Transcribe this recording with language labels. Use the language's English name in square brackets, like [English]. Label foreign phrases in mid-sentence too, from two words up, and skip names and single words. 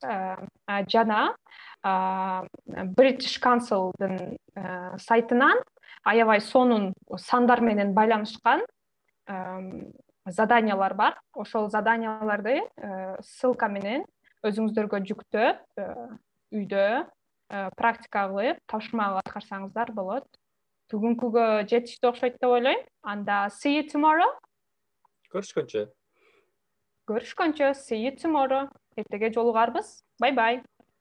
[Kyrgyz] Жана British Council'дын сайтынан аябай сонун сандар менен байланышкан заданиялар бар. Ошол заданияларды ссылка менен өзүңүздөргө жүктөп, үйдө практика кылып, тапшырма аткарсаңыздар болот. Бүгүнкүгө жетиштүү окшойт деп ойлойм. [English] Анда see you tomorrow. [Kyrgyz] Көрүшкөнчө. [English] See you tomorrow. [Kyrgyz] Эртеге жолугарбыз. [English] Bye bye.